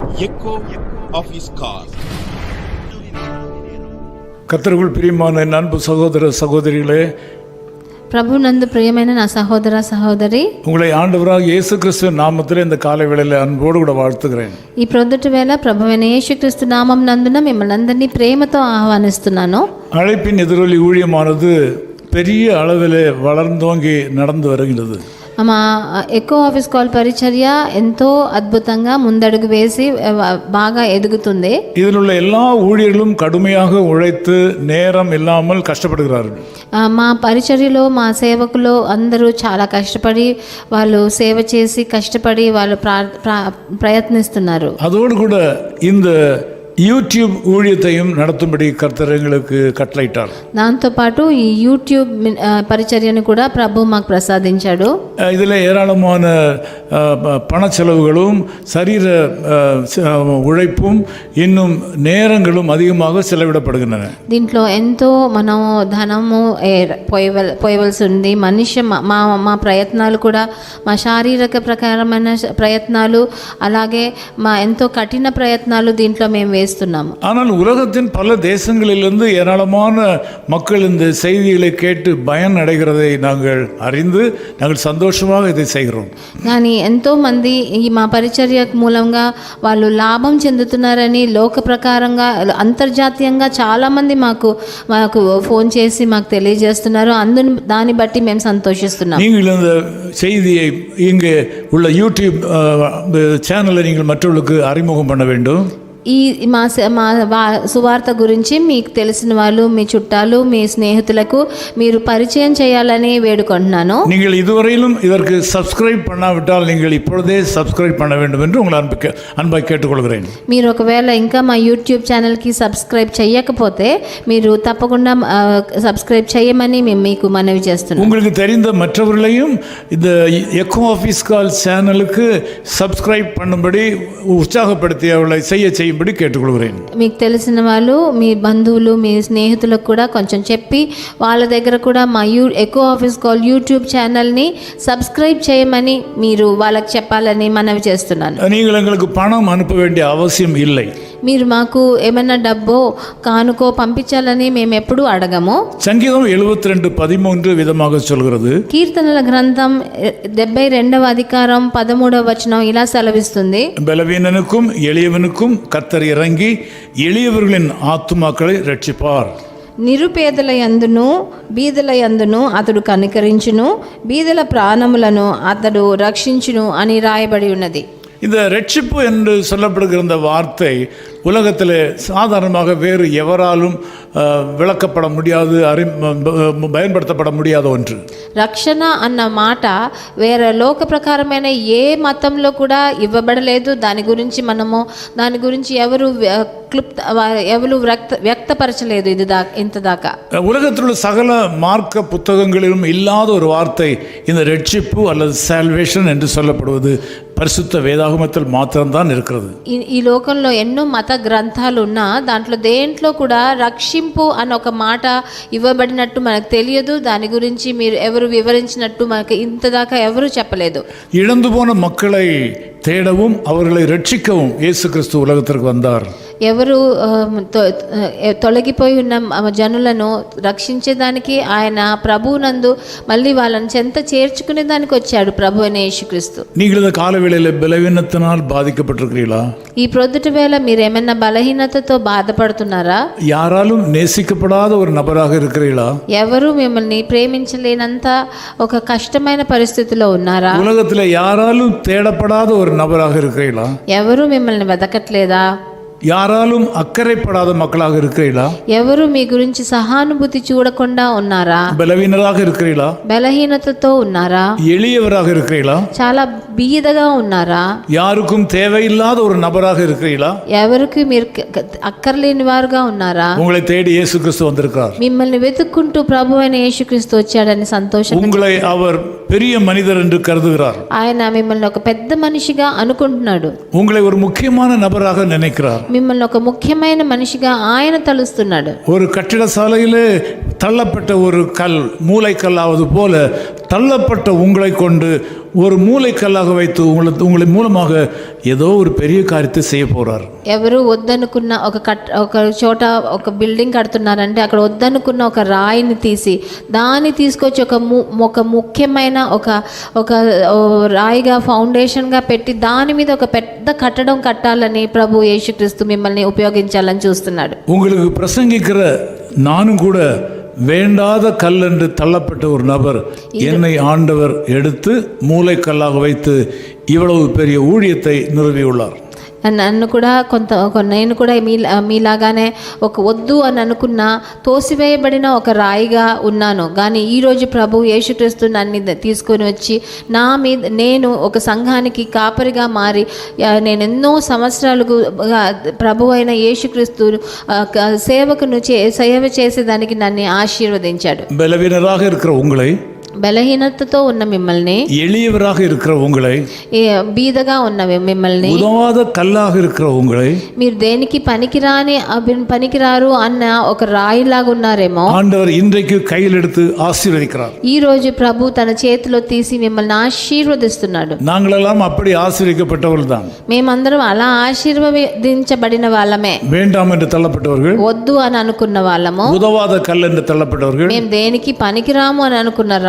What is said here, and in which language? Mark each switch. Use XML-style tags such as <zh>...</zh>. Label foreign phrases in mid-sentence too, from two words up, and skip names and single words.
<en>echo of his call.</en> <ta>கர்த்தருக்குள் பிரியமான என் அன்பு சகோதர சகோதரிகளே,</ta> <te>ప్రభు నందు ప్రియమైన నా సహోదర సహోదరి,</te> <ta>உங்களை ஆண்டவராக இயேசு கிறிஸ்துவின் நாமத்தில் இந்த காலை வேளையில் அன்போடு கூட வாழ்த்துகிறேன்.</ta> <te>ఈ ప్రొద్దుటి వేళ ప్రభువైన యేసుక్రీస్తు నామం నందున మిమ్మల్ని అందరినీ ప్రేమతో ఆహ్వానిస్తున్నాను.</te> <ta>அழைப்பின் எதிரொலி ஊழியமானது பெரிய அளவில் வளர்ந்தோங்கி நடந்து வருகிறது.</ta> <te>మా ఎకో ఆఫీస్ కాల్ పరిచర్య ఎంతో అద్భుతంగా ముందడుగు వేసి బాగా ఎదుగుతుంది.</te> <ta>இதில் உள்ள எல்லா ஊழியர்களும் கடுமையாக உழைத்து நேரம் இல்லாமல் கஷ்டப்படுகிறார்கள்.</ta> <te>మా పరిచర్యలో మా సేవకులు అందరూ చాలా కష్టపడి వాళ్ళు సేవ చేసి కష్టపడి వాళ్ళు ప్రయత్నిస్తున్నారు.</te> <ta>அதோடு கூட இந்த யூடியூப் ஊழியத்தையும் நடத்தும்படி கர்த்தர் எங்களுக்கு கட்டளையிட்டார்.</ta> <te>దాంతోపాటు ఈ యూట్యూబ్ పరిచర్యను కూడా ప్రభు మాకు ప్రసాదించాడు.</te> <ta>இதில் ஏராளமான பண செலவுகளும் சரீர உழைப்பும் இன்னும் நேரங்களும் அதிகமாக செலவிடப்படுகின்றன.</ta> <te>దీంట్లో ఎంతో మనం ధనము పోయవలసి ఉంది. మనిషి మా ప్రయత్నాలు కూడా మా శారీరక ప్రకారమైన ప్రయత్నాలు అలాగే మా ఎంతో కఠిన ప్రయత్నాలు దీంట్లో మేము వేస్తున్నాము.</te> <ta>ஆனால் உலகத்தின் பல தேசங்களிலிருந்து ஏராளமான மக்கள் இந்த செய்திகளை கேட்டு பயன் அடைகிறதை நாங்கள் அறிந்து நாங்கள் சந்தோஷமாக இதை செய்கிறோம்.</ta> <te>కానీ ఎంతో మంది ఈ మా పరిచర్య మూలంగా వాళ్ళు లాభం చెందుతున్నారని లోక ప్రకారంగా అంతర్జాతీయంగా చాలామంది మాకు ఫోన్ చేసి మాకు తెలియజేస్తున్నారు. దాన్ని బట్టి మేము సంతోషిస్తున్నాం.</te> <ta>நீங்கள் இந்த செய்தியை இங்கே உள்ள யூடியூப் சேனலை நீங்கள் மற்றவர்களுக்கு அறிமுகம் பண்ண வேண்டும்.</ta> <te>ఈ మా సువార్త గురించి మీకు తెలిసిన వాళ్ళు, మీ చుట్టాలు, మీ స్నేహితులకు మీరు పరిచయం చేయాలని వేడుకుంటున్నాను.</te> <ta>நீங்கள் இதுவரையிலும் இதற்கு சப்ஸ்கிரைப் பண்ணாவிட்டால் நீங்கள் இப்பொழுதே சப்ஸ்கிரைப் பண்ண வேண்டும் என்று உங்களை அன்பாய் கேட்டுக்கொள்கிறேன்.</ta> <te>మీరు ఒకవేళ ఇంకా మా యూట్యూబ్ ఛానల్కి సబ్స్క్రైబ్ చేయకపోతే మీరు తప్పకుండా సబ్స్క్రైబ్ చేయమని మేము మీకు మనవి చేస్తున్నాం.</te> <ta>உங்களுக்கு தெரிந்த மற்றவர்களையும் இந்த எக்கோ ஆஃபீஸ் கால் சேனலுக்கு சப்ஸ்கிரைப் பண்ணும்படி உற்சாகப்படுத்தி அவளை செய்யும்படி கேட்டுக்கொள்கிறேன்.</ta> <te>మీకు తెలిసిన వాళ్ళు, మీ బంధువులు, మీ స్నేహితులకు కూడా కొంచెం చెప్పి వాళ్ళ దగ్గర కూడా మా ఎకో ఆఫీస్ కాల్ యూట్యూబ్ ఛానల్ని సబ్స్క్రైబ్ చేయమని మీరు వాళ్ళకి చెప్పాలని మనవి చేస్తున్నాను.</te> <ta>நீங்கள் எங்களுக்கு பணம் அனுப்ப வேண்டிய அவசியம் இல்லை.</ta> <te>మీరు మాకు ఏమైనా డబ్బో కానుకో పంపించాలని మేము ఎప్పుడూ అడగము.</te> <ta>சங்கீதம் 72:13 விதமாக சொல்கிறது.</ta> <te>కీర్తనల గ్రంథం 72వ అధికారం 13వ వచనం ఇలా సెలవిస్తుంది.</te> <ta>பலவீனனுக்கும் எளியவனுக்கும் கர்த்தர் இறங்கி எளியவர்களின் ஆத்துமாக்களை ரட்சிப்பார்.</ta> <te>నిరుపేదల యందును బీదల యందును అతడు కనికరించును, బీదల ప్రాణములను అతడు రక్షించును అని రాయబడి ఉన్నది.</te> <ta>இந்த ரட்சிப்பு என்று சொல்லப்படுகிற இந்த வார்த்தை உலகத்தில் சாதாரணமாக வேறு எவராலும் விளக்கப்பட முடியாது, பயன்படுத்தப்பட முடியாத ஒன்று.</ta> <te>రక్షణ అన్న మాట వేరే లోక ప్రకారమైన ఏ మతంలో కూడా ఇవ్వబడలేదు. దాని గురించి ఎవరు వ్యక్తపరచలేదు ఇంత దాకా.</te> <ta>உலகத்தில் உள்ள சகல மார்க்க புத்தகங்களிலும் இல்லாத ஒரு வார்த்தை இந்த ரட்சிப்பு அல்லது சால்வேஷன் என்று சொல்லப்படுவது பரிசுத்த வேதாகமத்தில் மாத்திரம்தான் இருக்கிறது.</ta> <te>ఈ లోకంలో ఎన్నో మత గ్రంథాలు ఉన్నా దాంట్లో దేంట్లో కూడా రక్షింపు అన్న ఒక మాట ఇవ్వబడినట్టు మనకు తెలియదు. దాని గురించి మీరు ఎవరు వివరించినట్టు మనకు ఇంతదాకా ఎవరు చెప్పలేదు.</te> <ta>இழந்து போன மக்களை தேடவும் அவர்களை ரட்சிக்கவும் இயேசு கிறிஸ்து உலகத்திற்கு வந்தார்.</ta> <te>ఎవరు తొలగిపోయి ఉన్న జనులను రక్షించేదానికి ఆయన ప్రభువునందు మళ్ళీ వాళ్ళని చెంత చేర్చుకునే దానికి వచ్చాడు ప్రభు అయిన యేసుక్రీస్తు.</te> <ta>நீங்கள் இந்த காலவேளையில் பலவீனத்தினால் பாதிக்கப்பட்டிருக்கிறீர்களா?</ta> <te>ఈ ప్రొద్దుటి వేళ మీరు ఏమైనా బలహీనతతో బాధపడుతున్నారా?</te> <ta>யாராலும் நேசிக்கப்படாத ஒரு நபராக இருக்கிறீர்களா?</ta> <te>ఎవరు మిమ్మల్ని ప్రేమించలేనంత ఒక కష్టమైన పరిస్థితిలో ఉన్నారా?</te> <ta>உலகத்தில் யாராலும் தேடப்படாத ஒரு நபராக இருக்கிறீர்களா?</ta> <te>ఎవరు మిమ్మల్ని వెతకట్లేదా?</te> <ta>யாராலும் அக்கறைப்படாத மக்களாக இருக்கிறீர்களா?</ta> <te>ఎవరు మీ గురించి సహానుభూతి చూడకుండా ఉన్నారా?</te> <ta>பலவீனராக இருக்கிறீர்களா?</ta> <te>బలహీనతతో ఉన్నారా?</te> <ta>எளியவராக இருக்கிறீர்களா?</ta> <te>చాలా బీదగా ఉన్నారా?</te> <ta>யாருக்கும் தேவையில்லாத ஒரு நபராக இருக்கிறீர்களா?</ta> <te>ఎవరికి మీరు అక్కర్లేని వారుగా ఉన్నారా?</te> <ta>உங்களை தேடி இயேசு கிறிஸ்து வந்திருக்கிறார்.</ta> <te>మిమ్మల్ని వెతుక్కుంటూ ప్రభు అయిన యేసుక్రీస్తు వచ్చాడని సంతోషం.</te> <ta>உங்களை அவர் பெரிய மனிதர் என்று கருதுகிறார்.</ta> <te>ఆయన మిమ్మల్ని ఒక పెద్ద మనిషిగా అనుకుంటున్నాడు.</te> <ta>உங்களை ஒரு முக்கியமான நபராக நினைக்கிறார்.</ta> <te>మిమ్మల్ని ఒక ముఖ్యమైన మనిషిగా ఆయన తలుస్తున్నాడు.</te> <ta>ஒரு கட்டிட சாலையிலே தள்ளப்பட்ட ஒரு கல் மூளைக்கல்லாவது போல தள்ளப்பட்ட உங்களை கொண்டு ஒரு மூலைக்கல்லாக வைத்து உங்களை மூலமாக ஏதோ ஒரு பெரிய காரியத்தை செய்ய போறார்.</ta> <te>ఎవరు వద్దనుకున్న ఒక చోట ఒక బిల్డింగ్ కడుతున్నారంటే అక్కడ వద్దనుకున్న ఒక రాయిని తీసి దాన్ని తీసుకొచ్చి ఒక ముఖ్యమైన ఒక రాయిగా ఫౌండేషన్గా పెట్టి దాని మీద ఒక పెద్ద కట్టడం కట్టాలని ప్రభు యేసుక్రీస్తు మిమ్మల్ని ఉపయోగించాలని చూస్తున్నాడు.</te> <ta>உங்களுக்கு பிரசங்கிக்கிற நானும் கூட வேண்டாத கல் என்று தள்ளப்பட்ட ஒரு நபர் என்னை ஆண்டவர் எடுத்து மூலைக்கல்லாக வைத்து இவ்வளவு பெரிய ஊழியத்தை நிறுவியுள்ளார்.</ta> <te>నన్ను కూడా నేను కూడా మీలాగానే ఒక వద్దు అని అనుకున్న తోసివేయబడిన ఒక రాయిగా ఉన్నాను. కానీ ఈరోజు ప్రభు యేసుక్రీస్తు నన్ను తీసుకొని వచ్చి నేను ఒక సంఘానికి కాపరిగా మారి నేను ఎన్నో సంవత్సరాలుగా ప్రభు అయిన యేసుక్రీస్తు సేవ చేసేదానికి నన్ను ఆశీర్వదించాడు.</te> <ta>బలహీనరాக இருக்கிற உங்களை,</ta> <te>బలహీనతతో ఉన్న మిమ్మల్ని,</te> <ta>எளியவராக இருக்கிற உங்களை,</ta> <te>బీదగా ఉన్న మిమ్మల్ని,</te> <ta>உதவாத கல்லாக இருக்கிற உங்களை,</ta> <te>మీరు దేనికి పనికిరారు అన్న ఒక రాయిలాగా ఉన్నారేమో</te> <ta>ஆண்டவர் இன்றைக்கு கையில் எடுத்து ஆசீர்வதிக்கிறார்.</ta> <te>ఈ రోజు ప్రభు తన చేతిలో తీసి మిమ్మల్ని ఆశీర్వదిస్తున్నాడు.</te> <ta>நாங்களெல்லாம் அப்படி ஆசீர்வதிக்கப்பட்டவர்கள் தான்.</ta> <te>మేమందరం అలా ఆశీర్వదించబడిన వాళ్ళమే.</te> <ta>வேண்டாம் என்று தள்ளப்பட்டவர்கள்,</ta> <te>వద్దు అని అనుకున్న వాళ్ళము,</te> <ta>உதவாத கல் என்று தள்ளப்பட்டவர்கள்,</ta> <te>మేము దేనికి పనికిరాము అని అనుకున్న రాయి,</te>